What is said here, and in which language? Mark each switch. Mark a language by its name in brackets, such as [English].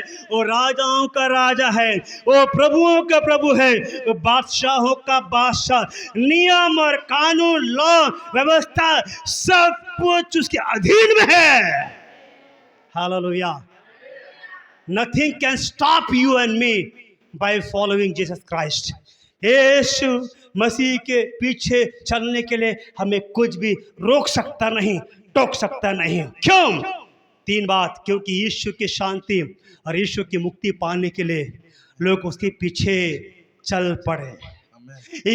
[Hindi] वो राजाओं का राजा है, वो प्रभुओं का प्रभु है, वो बादशाहों का बादशाह। नियम और कानून, लॉ, व्यवस्था सब कुछ उसके अधीन में है। Hallelujah. [English] Nothing can stop you and me by following Jesus Christ. [Hindi] यीशु मसीह के पीछे चलने के लिए हमें कुछ भी रोक सकता नहीं, टोक सकता नहीं। क्यों? 3 बात, क्योंकि यीशु की शांति और यीशु की मुक्ति पाने के लिए लोग उसके पीछे चल पड़े।